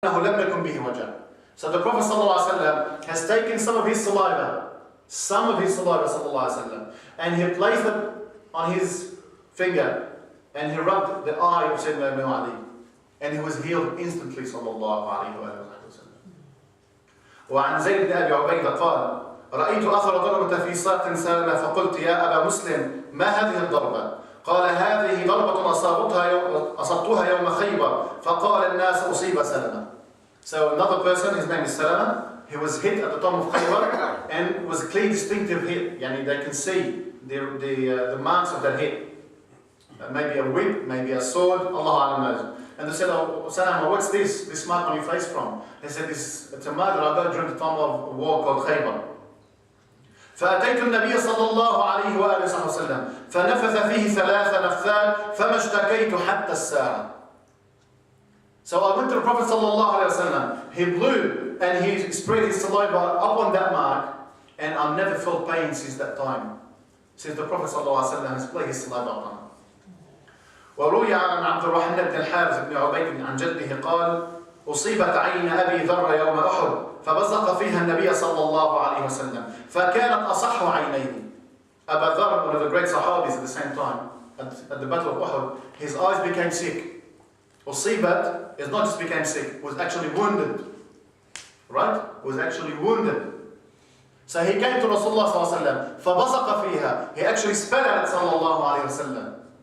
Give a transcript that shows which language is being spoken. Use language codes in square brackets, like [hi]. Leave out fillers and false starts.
[en] So the Prophet ﷺ has taken some of his saliva, ﷺ, and he placed it on his finger, and he rubbed the eye of Sayyidina Ibn Ali, and he was healed instantly, sallallahu alayhi wa sallam. [ar] وعن زيد بن أبي عبيدة قال: رأيت أثر ضربة في ساق سالمة فقلت يا أبا مسلم ما هذه الضربة؟ قال هذه ضربة أصبتها يوم خيبر فقال الناس أصيب سلمة. [en] So another person, his name is Salama, he was hit at the time of Khaybar and it was a clear distinctive hit. Yani they can see the marks of that hit. Maybe a whip, maybe a sword, Allah Alam knows. And they said, oh Salama, what's this mark on your face from? He said, it's a mark that I got during the time of a war called Khaybar. [ar] فأتيت النبي صلى الله عليه وآله وسلم فنفث فيه 3 نفثات فما اشتكيت حتى الساعة. [en] So I went to the Prophet sallallahu alaihi wasallam. He blew and he spread his saliva up on that mark, and I've never felt pain since that time. Since the Prophet sallallahu alaihi wasallam has spread his saliva upon it. [ar] وروي عن عبد الرحمن بن الحارث بن عبيد عن جده قال: أصيبت عين أبي ذر يوم أحد فبزق فيها النبي صلى الله عليه وسلم فكانت أصح عينيه. [en] Abu Dharr, one of the great Sahabis at the same time, at the Battle of Uhud, his eyes became sick. Usibat is not just became sick, was actually wounded. Right? Was actually wounded. So he came to Rasulullah sallallahu alaihi wasallam. [ar] فَبَصَقَ فِيهَا. [en] He actually spat at it sallallahu alaihi wasallam.